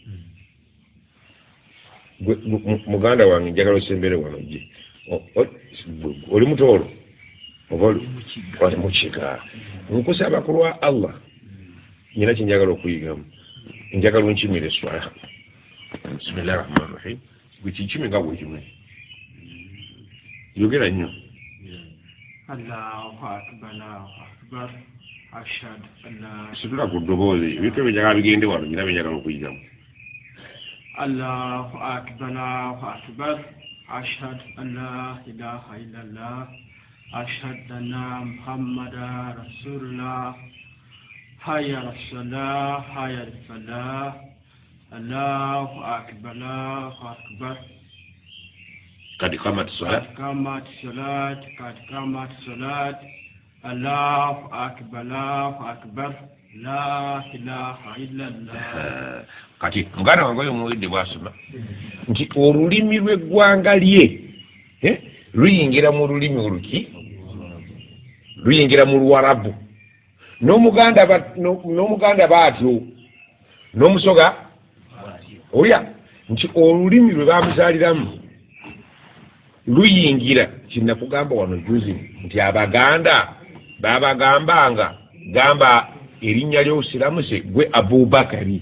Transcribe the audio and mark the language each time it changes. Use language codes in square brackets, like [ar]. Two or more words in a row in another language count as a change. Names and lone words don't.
[lg] muganda wange njagala osembere wano gye oli mutoolo oba oli mukiga nkusaba ku lwa Allah nyina kyenjagala okuyigamu njagala onkimira esswala [ar] بسم الله الرحمن الرحيم [lg] gwe kinkime nga bwekimu yogera nnyo [ar] الله أكبر أشهد أن لا [lg] situla ku ddoboozi ebintu ebyenjagala bigende wano nyina byenjagala okuyigamu [ar] الله أكبر أشهد أن لا إله إلا الله أشهد أن محمدا رسول الله حي على الصلاة حي على الفلاح الله أكبر قد قامت الصلاة قد قامت الصلاة الله أكبر لا إله إلا الله [lg] kati muganda wange omuwedde bwasoma nti olulimi lw'eggwanga lye luyingira mu lulimi oluki luyingira mu Luwarabu n'omuganda baatyo n'omusoga olya nti olulimi lwe bamuzaaliramu luyingira kinakugamba wano juzi nti Abaganda babagambanga gamba erinnya ly'Obusiraamu se gwe Abubakari.